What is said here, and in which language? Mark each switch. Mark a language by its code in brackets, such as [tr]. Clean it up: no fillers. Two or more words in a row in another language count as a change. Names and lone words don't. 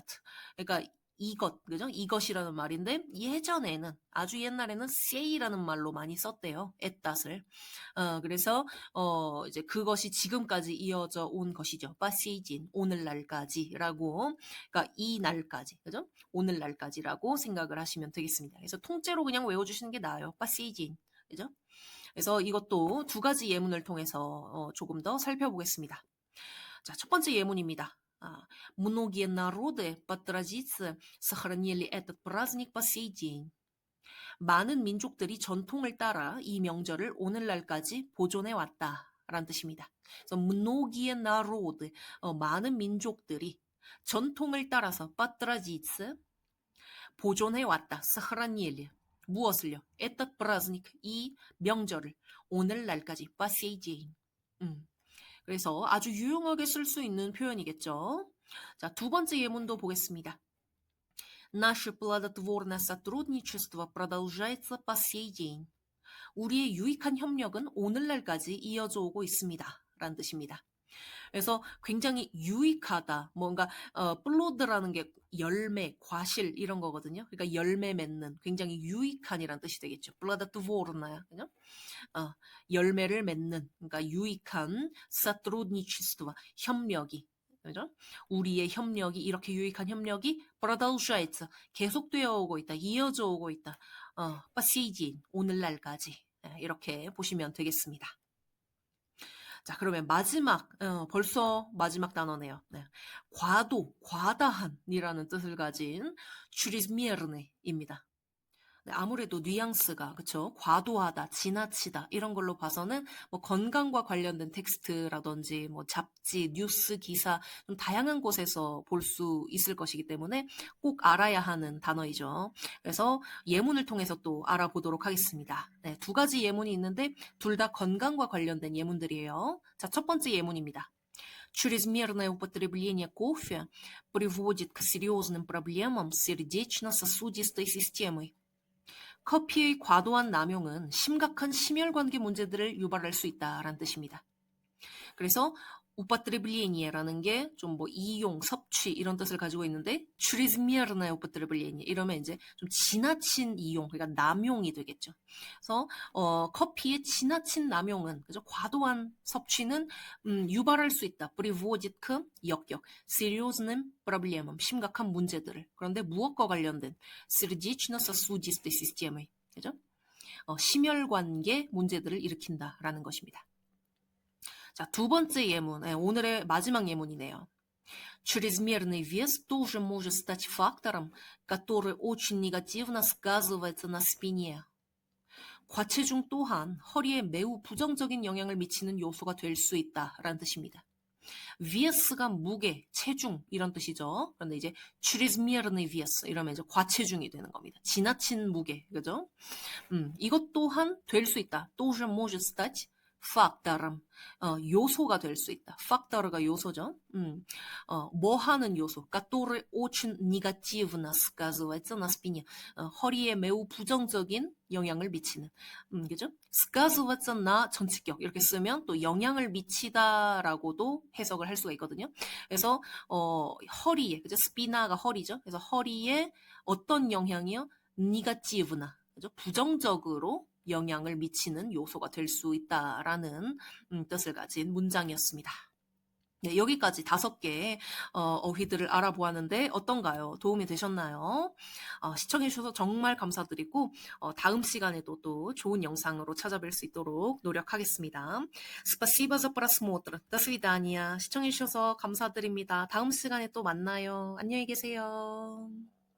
[ko] 그러니까 이것, 그죠? 이것이라는 말인데 예전에는 아주 옛날에는 say라는 말로 많이 썼대요. etat을. 그래서 이제 그것이 지금까지 이어져 온 것이죠. 빠세이진 오늘날까지라고, 그러니까 이 날까지, 그죠? 오늘날까지라고 생각을 하시면 되겠습니다. 그래서 통째로 그냥 외워주시는 게 나아요. 빠세이진, 그죠? 그래서 이것도 두 가지 예문을 통해서 조금 더 살펴보겠습니다. 자, 첫 번째 예문입니다. [ru] Многие народы по традиции сохранили этот праздник по сей день. [ko] 많은 민족들이 전통을 따라 이 명절을 오늘날까지 보존해 왔다라는 뜻입니다. 그래서 [ru] многие народы, [ko] 많은 민족들이 전통을 따라서 [ru] по традиции [ko] 보존해 왔다. сохранили. 무엇을요? [ru] этот праздник, [ko] 이 명절을 오늘날까지 [ru] по сей день. [ko] 그래서 아주 유용하게 쓸 수 있는 표현이겠죠. 자, 두 번째 예문도 보겠습니다. [ru] Наше плодотворное сотрудничество продолжается по сей день. [ko] 우리의 유익한 협력은 오늘날까지 이어져 오고 있습니다. 라는 뜻입니다. 그래서 굉장히 유익하다. 뭔가 플로드라는 게 열매, 과실 이런 거거든요. 그러니까 열매 맺는 굉장히 유익한이란 뜻이 되겠죠. плодотворное, 그죠? 열매를 맺는, 그러니까 유익한 сотрудничество, 협력이, 그죠? 우리의 협력이, 이렇게 유익한 협력이 продолжается, 계속되어 오고 있다, 이어져 오고 있다. [ru] по сей день, [ko] 오늘날까지 이렇게 보시면 되겠습니다. 자, 그러면 마지막, 벌써 마지막 단어네요. 네. 과도, 과다한이라는 뜻을 가진 чрезмерны입니다. 네, 아무래도 뉘앙스가, 그쵸? 과도하다, 지나치다, 이런 걸로 봐서는 뭐 건강과 관련된 텍스트라든지 뭐 잡지, 뉴스, 기사, 좀 다양한 곳에서 볼 수 있을 것이기 때문에 꼭 알아야 하는 단어이죠. 그래서 예문을 통해서 또 알아보도록 하겠습니다. 네, 두 가지 예문이 있는데 둘 다 건강과 관련된 예문들이에요. 자, 첫 번째 예문입니다. [ru] Чрезмерное употребление кофе приводит к серьезным проблемам с сердечно-сосудистой системой. [ko] 커피의 과도한 남용은 심각한 심혈관계 문제들을 유발할 수 있다라는 뜻입니다. 그래서 употребление라는 게 좀 뭐 이용, 섭취 이런 뜻을 가지고 있는데 [ru] чрезмерное употребление [ko] 이러면 이제 좀 지나친 이용, 그러니까 남용이 되겠죠. 그래서 커피의 지나친 남용은 그죠? 과도한 섭취는 유발할 수 있다. [ru] приводит к 역격, серьезным проблемам [ko] 심각한 문제들을. 그런데 무엇과 관련된 [ru] сердечно-сосудистой системой, [ko] 그죠? 심혈관계 문제들을 일으킨다라는 것입니다. 자, 두 번째 예문, 오늘의 마지막 예문이네요. [ru] Чрезмерный вес тоже может стать фактором, который очень негативно сказывается на спине. [ko] 과체중 또한 허리에 매우 부정적인 영향을 미치는 요소가 될 수 있다라는 뜻입니다. vs가 무게, 체중 이런 뜻이죠. 그런데 이제 [ru] чрезмерный вес [ko] 이러면 이제 과체중이 되는 겁니다. 지나친 무게, 그죠? 이것 또한 될 수 있다. [ru] тоже может стать factorом, [ko] 요소가 될 수 있다. factor가 요소죠. 뭐 하는 요소, [ru] который очень негативно сказывается на спине, [ko] 허리에 매우 부정적인 영향을 미치는, 그죠? [ru] сказываться на [ko] 전치격 이렇게 쓰면 또 영향을 미치다라고도 해석을 할 수가 있거든요. 그래서 허리에, 그죠? 스피나가 허리죠. 그래서 허리에 어떤 영향이요? 네가티브나, 그죠? 부정적으로 영향을 미치는 요소가 될 수 있다라는 뜻을 가진 문장이었습니다. 네, 여기까지 5개의 어휘들을 알아보았는데 어떤가요? 도움이 되셨나요? 시청해주셔서 정말 감사드리고 다음 시간에도 또 좋은 영상으로 찾아뵐 수 있도록 노력하겠습니다. [ru] Спасибо за просмотр. До свидания. [ko] 시청해주셔서 감사드립니다. 다음 시간에 또 만나요. 안녕히 계세요.